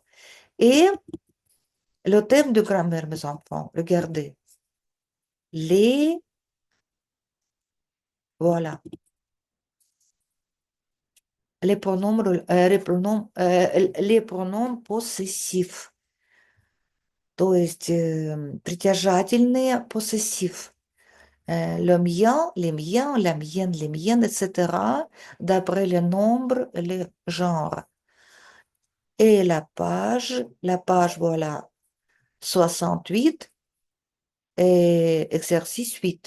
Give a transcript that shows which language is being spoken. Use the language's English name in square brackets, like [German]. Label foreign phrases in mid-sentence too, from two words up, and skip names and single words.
[French] Et le thème de grammaire, mes enfants, regardez. Les Voilà. Les pronoms possessifs, [Russian] то есть притяжательные possessifs. [French] Le mien, les miens, la mienne, les miennes, etc., d'après le nombre, le genre. Et la page, voilà, 68 et exercice 8.